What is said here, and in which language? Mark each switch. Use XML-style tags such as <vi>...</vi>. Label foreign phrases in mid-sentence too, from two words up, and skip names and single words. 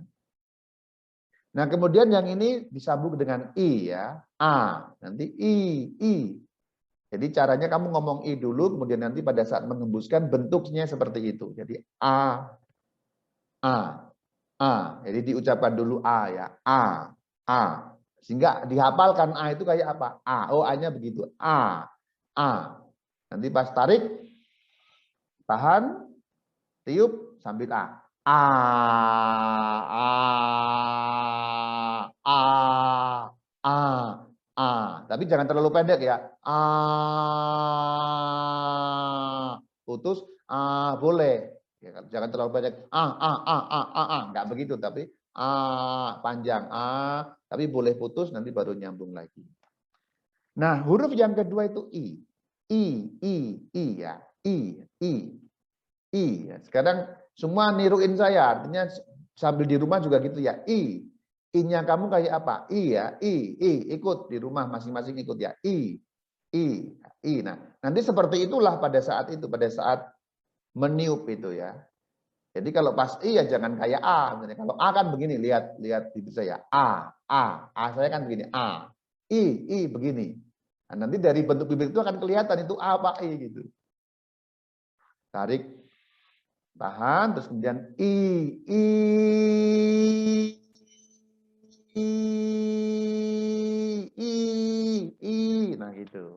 <id>Nah, kemudian yang ini disambung dengan I ya, nanti I. Jadi caranya kamu ngomong I dulu, kemudian nanti pada saat mengembuskan bentuknya seperti itu. Jadi A, A, A. Jadi diucapkan dulu A ya. A. Sehingga dihafalkan A itu kayak apa? A. Oh, A-nya begitu. A. A. Nanti pas tarik, tahan, tiup, sambil A. A. A. A. A. A. Tapi jangan terlalu pendek ya. A. Putus. A. Boleh. Ya, jangan terlalu pendek. Enggak begitu, tapi panjang. Tapi boleh putus, nanti baru nyambung lagi. Nah, huruf yang kedua itu I. I ya. I. Ya. Sekarang semua niruin saya, artinya sambil di rumah juga gitu ya. I-nya kamu kayak apa? I ya. I. Ikut di rumah masing-masing ikut ya. I. Nah, nanti seperti itulah pada saat itu, pada saat meniup itu ya. Jadi kalau pas I ya jangan kayak A. Misalnya, kalau A kan begini, lihat bibir saya. A saya kan begini. A. I begini. Nah, nanti dari bentuk bibir itu akan kelihatan itu A apa I gitu. Tarik, tahan, terus kemudian nah gitu.</id>